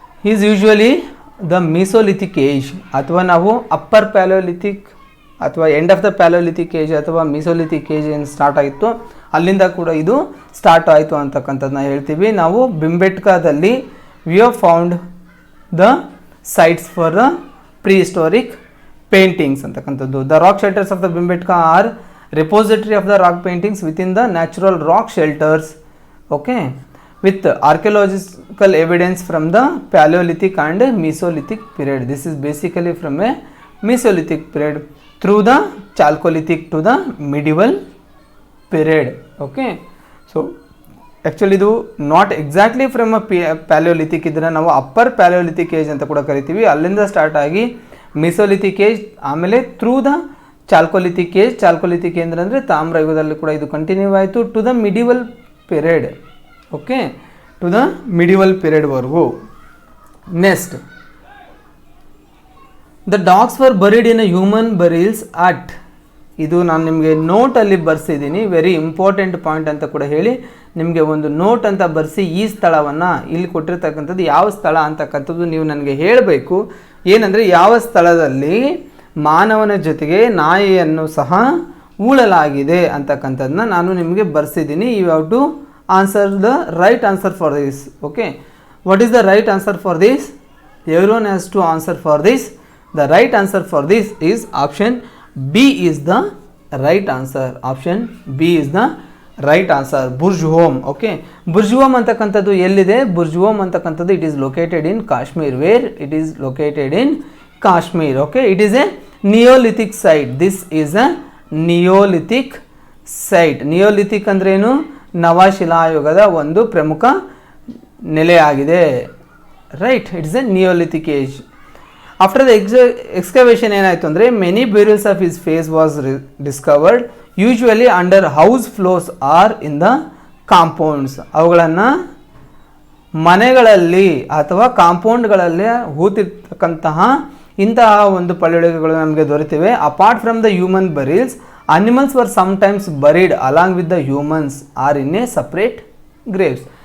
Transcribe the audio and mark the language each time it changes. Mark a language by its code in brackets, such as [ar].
[en] is usually the mesolithic age, [kn] ಅಥವಾ ನಾವು upper ಪ್ಯಾಲೋಲಿಥಿಕ್ ಅಥವಾ ಎಂಡ್ ಆಫ್ ದ ಪ್ಯಾಲೋಲಿಥಿಕ್ ಏಜ್ ಅಥವಾ ಮಿಸೋಲಿಥಿಕ್ ಏಜ್ ಏನು ಸ್ಟಾರ್ಟ್ ಆಗಿತ್ತು ಅಲ್ಲಿಂದ ಕೂಡ ಇದು ಸ್ಟಾರ್ಟ್ ಆಯಿತು ಅಂತಕ್ಕಂಥದ್ದನ್ನ ಹೇಳ್ತೀವಿ ನಾವು. [en] ಭಿಂಬೆಟ್ಕಾದಲ್ಲಿ we have found the sites for the prehistoric paintings ಅಂತಕ್ಕಂಥದ್ದು. The rock shelters of the Bhimbetka are repository of the rock paintings within the natural rock shelters. Okay, with archaeological evidence from the Paleolithic and Mesolithic period. This is basically from a Mesolithic period through the Chalcolithic to the medieval period. Okay, so actually ಇದು not exactly from a paleolithic, [kn] ಇದನ್ನು ನಾವು upper Palaeolithic age ಅಂತ ಕೂಡ ಕರಿತೀವಿ. ಅಲ್ಲಿಂದ start ಆಗಿ Mesolithic age, ಆಮೇಲೆ [en] Through the chalcolithic age. [kn] ಚಾಲ್ಕೋಲಿಥಿಕ್ age ಅಂದರೆ ತಾಮ್ರ ಯುಗದಲ್ಲಿ ಕೂಡ ಇದು ಕಂಟಿನ್ಯೂ ಆಯಿತು [en] To the medieval period. [kn] Okay, to the medieval ಪೀರಿಯಡ್ವರೆಗೂ. [en] Next, the dogs were buried in a human burials at. [kn] ಇದು ನಾನು ನಿಮಗೆ ನೋಟಲ್ಲಿ ಬರ್ಸಿದ್ದೀನಿ, [en] very important point [kn] ಅಂತ ಕೂಡ ಹೇಳಿ ನಿಮಗೆ ಒಂದು ನೋಟ್ ಅಂತ ಬರೆಸಿ ಈ ಸ್ಥಳವನ್ನು ಇಲ್ಲಿ ಕೊಟ್ಟಿರ್ತಕ್ಕಂಥದ್ದು ಯಾವ ಸ್ಥಳ ಅಂತಕ್ಕಂಥದ್ದು ನೀವು ನನಗೆ ಹೇಳಬೇಕು. ಏನಂದರೆ ಯಾವ ಸ್ಥಳದಲ್ಲಿ ಮಾನವನ ಜೊತೆಗೆ ನಾಯಿಯನ್ನು ಸಹ ಹೂಳಲಾಗಿದೆ ಅಂತಕ್ಕಂಥದ್ದನ್ನ ನಾನು ನಿಮಗೆ ಬರೆಸಿದ್ದೀನಿ. [en] You have to answer the right answer for this. Okay, what is the right answer for this? Everyone has to answer for this. The right answer for this is option B is the right answer. Option B is the right answer. Burj Home. Okay, Burj Home [kn] antakantadu ellide? [en] Burj Home antakantadu it is located in Kashmir. Where it is located in Kashmir. Okay, it is a Neolithic site. This is a Neolithic site. [kn] Neolithic ಅಂದ್ರೆ ಏನು? ನವಶಿಲಾಯುಗದ ಒಂದು ಪ್ರಮುಖ ನೆಲೆಯಾಗಿದೆ. [en] Right, it is a Neolithic age. After the excavation [kn] ಏನಾಯಿತು ಅಂದರೆ [en] Many burials of his face was discovered, usually under house floors or in the compounds. [kn] ಅವುಗಳನ್ನು ಮನೆಗಳಲ್ಲಿ ಅಥವಾ ಕಾಂಪೌಂಡ್ಗಳಲ್ಲಿ ಹೂತಿರ್ತಕ್ಕಂತಹ ಇಂತಹ ಒಂದು ಪಳೆಯುಳಿಕೆಗಳು ನಮಗೆ ದೊರೆತಿವೆ. [en] Apart from the human burials, animals were sometimes buried along with the humans or in a separate graves.